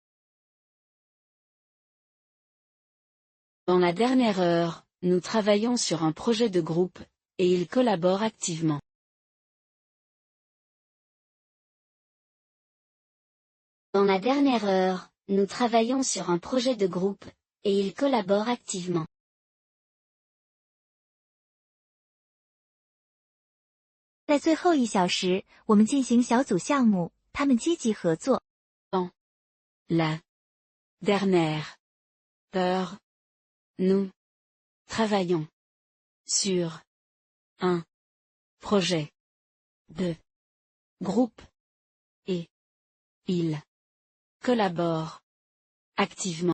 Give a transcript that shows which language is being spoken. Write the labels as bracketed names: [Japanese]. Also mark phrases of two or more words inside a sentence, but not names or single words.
[French] Dans la dernière heure, nous travaillons sur un projet de groupe, et ils collaborent activement. Dans la dernière heure, nous travaillons sur un projet de groupe, et ils collaborent activement. [Chinese] 在最后1小时，我们进行小组项目，他们积极合作。 [French] La dernière heure, nous travaillons sur un projet de groupe, et ils collaborent activement.